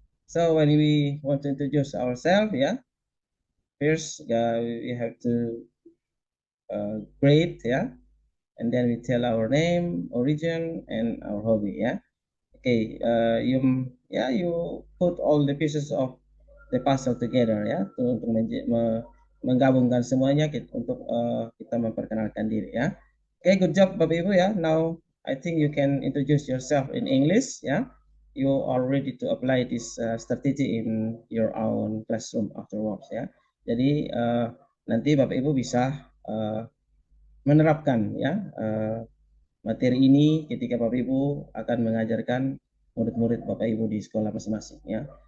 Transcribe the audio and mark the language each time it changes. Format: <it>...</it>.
<en>So when we want to introduce ourselves, yeah, first we have to greet, yeah, and then we tell our name, origin, and our hobby, yeah. Okay, you put all the pieces of the puzzle together</en> <id>ya, untuk menggabungkan semuanya untuk kita memperkenalkan diri ya.</id> <en>Okay, good job Bapak Ibu ya. Now I think you can introduce yourself in English ya. You are ready to apply this strategy in your own classroom afterwards ya.</en> <id>Jadi nanti Bapak Ibu bisa menerapkan ya materi ini ketika Bapak Ibu akan mengajarkan murid-murid Bapak Ibu di sekolah masing-masing ya.</id>